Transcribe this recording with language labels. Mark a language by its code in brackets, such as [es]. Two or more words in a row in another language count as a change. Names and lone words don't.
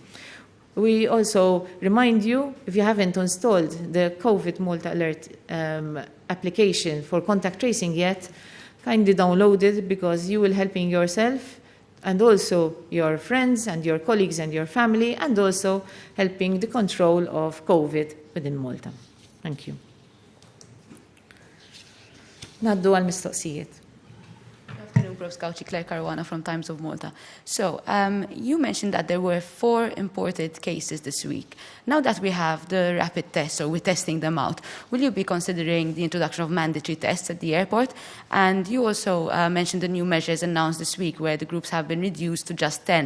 [en] We also remind you, if you haven't installed the COVID Malta Alert application for contact tracing yet, kindly download it because you will helping yourself and also your friends and your colleagues and your family and also helping the control of COVID within Malta. Thank you. [mt] Naddu għal-mistoqsijiet. [en] Professor Claire Caruana from Times of Malta. So, you mentioned that there were 4 imported cases this week. Now that we have the rapid tests, or we're testing them out, will you be considering the introduction of mandatory tests at the airport? And you also mentioned the new measures announced this week where the groups have been reduced to just 10.